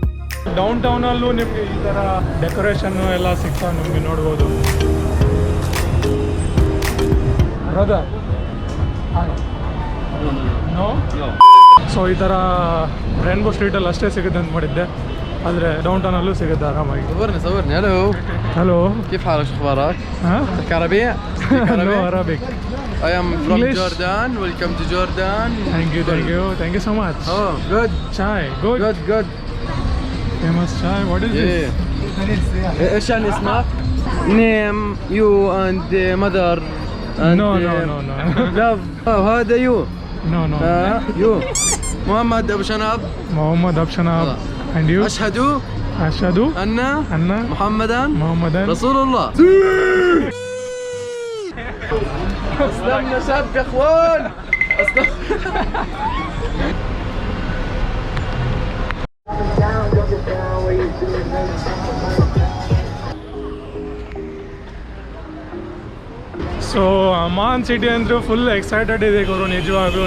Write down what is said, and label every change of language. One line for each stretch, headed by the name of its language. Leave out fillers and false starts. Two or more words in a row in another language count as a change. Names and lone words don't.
Kannada: ಡೌನ್ ಟೌನಲ್ಲೂ ನಿಮಗೆ ಈ ಥರ ಡೆಕೋರೇಷನ್ನು ಎಲ್ಲ ಸಿಗ್ತಾವೆ ನಿಮಗೆ ನೋಡ್ಬೋದು.
English: brother no so
Kannada: ಈ ಥರ ರೇನ್ಬೋ ಸ್ಟ್ರೀಟಲ್ಲಿ ಅಷ್ಟೇ ಸಿಗುತ್ತೆ ಅಂತ ಮಾಡಿದ್ದೆ, ಆದರೆ ಡೌನ್ ಟೌನಲ್ಲೂ ಸಿಗುತ್ತೆ ಆರಾಮಾಗಿ.
Arabic: صورني الو
Kannada: ಹಲೋ
Arabic: كيف حالك شو اخبارك؟ ಹಾಂ تحكي عربي؟
English: hello Arabic. I am from English. Jordan. Welcome to Jordan. thank you so much. Oh, good. chai good Good. famous chai. what is this? Yeah.
Arabic: ايش يعني اسمك؟
English: Name you and mother and No. love. هذا you. No. You.
Arabic: محمد أبو شنب.
Kannada: ಮೊಹಮ್ಮದ್ ಅಬ್ಶನಾಬ್.
English: And you?
Arabic: أشهد ಅಷದು أن ಅನ್ನ محمدا ಮೊಹಮ್ಮದನ್ رسول الله. أسلمنا شاب يا اخوان.
Kannada: ಸೊ ಅಮಾನ್ ಸಿಟಿ ಅಂದರೂ
English: full excited
Kannada: ಇದೆ ಗುರು, ನಿಜವಾಗ್ಲೂ.